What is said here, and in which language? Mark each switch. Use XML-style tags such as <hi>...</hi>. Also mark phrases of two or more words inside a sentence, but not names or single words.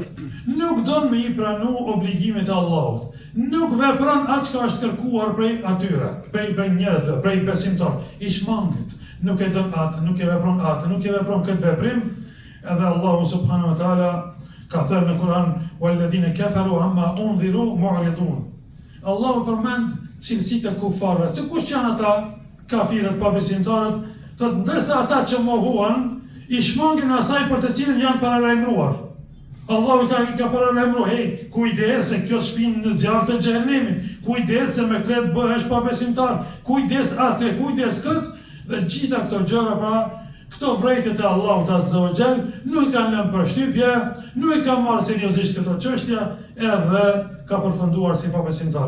<sq>Nuk don me i pranu obligimet e Allahut. Nuk vepron atë që është kërkuar prej atyre, prej njerëzve, prej besimtar. I shmanget. Nuk e don atë, nuk e vepron atë, nuk e vepron këtë veprim. Edhe Allahu</sq> <ar>subhanahu wa taala</ar> <sq>ka thënë në Kur'an:</sq> <ar>"Walladhina kafaru amma undhiru mu'ridun."</ar> <sq>Allahu përmend cilësitë e kufarëve. Se kush janë ata kafirët, pabesimtarët? Thotë ndërsa ata që mohuan, i shmangin asaj për të cilën janë paralajmëruar. Allahu ka paralajmëruar, hey, kujdes se kjo shpinë në zjarr të xhenemit, kujdes se me këtë bëhesh pabesimtar, kujdes atë, kujdes këtë, dhe gjitha këto gjëra pra, këto vrejtjet e Allahut</sq> <ar>Azza wa Jall</ar> <sq>nuk i kanë lënë përshtypje, nuk i ka marrë seriozisht këto çështje, edhe ka përfunduar si pabesimtar.</sq>